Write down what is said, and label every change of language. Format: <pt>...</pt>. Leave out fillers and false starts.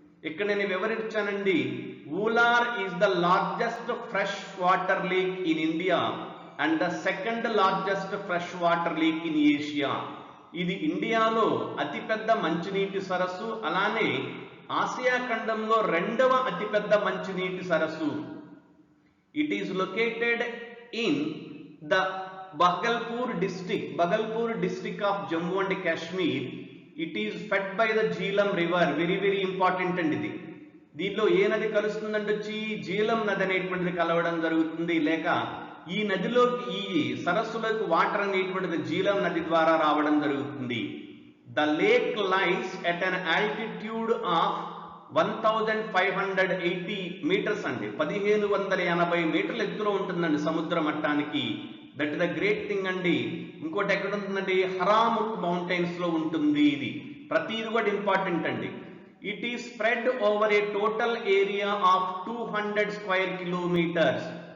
<te>ఇక్కడ నేను వివరించానండి.</te> <en>Wular is the largest fresh water lake in India and the second largest fresh water lake in Asia.</en> <te>ఇది ఇండియాలో అతిపెద్ద మంచినీటి సరస్సు, అలానే ఆసియా ఖండంలో 2వ అతిపెద్ద మంచినీటి సరస్సు.</te> <en>It is located in the Bhagalpur district of Jammu and Kashmir. It is fed by the Jhelum river. Very important</en> <te>అండి ఇది. దీనిలో ఏ నది కలుస్తుందంటే వచ్చి జీలం నది అనేటువంటిది కలవడం జరుగుతుంది. లేక ఈ నదిలోకి ఈ సరస్సులకు వాటర్ అనేటువంటిది జీలం నది ద్వారా రావడం జరుగుతుంది.</te> <en>The lake lies at an altitude of 1580 metres అండి.</en> <te>1580 మీటర్ల ఎత్తులో ఉంటుందండి సముద్ర మట్టానికి.</te> <en>that the great thing</en> <te>అండి. ఇంకోటి ఎక్కడ ఉంటుందండి? హరాముఖ్ మౌంటైన్స్ లో ఉంటుంది. ఇది ప్రతిది కూడా ఇంపార్టెంట్ అండి.</te> <en>It is spread over a total area of 200 square kilometres.</en>